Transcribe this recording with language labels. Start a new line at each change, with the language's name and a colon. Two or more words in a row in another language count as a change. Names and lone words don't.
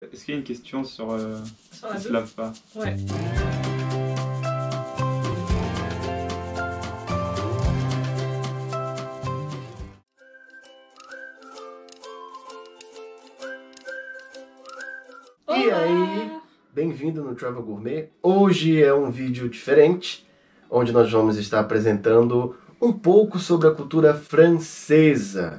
French: est-ce qu'il y a une question sur Sur la qui se deux. lave pas? Ouais.
Portuguese: E aí, bem-vindo no Travel Gourmet. Hoje é um vídeo diferente, onde nós vamos estar apresentando um pouco sobre a cultura francesa.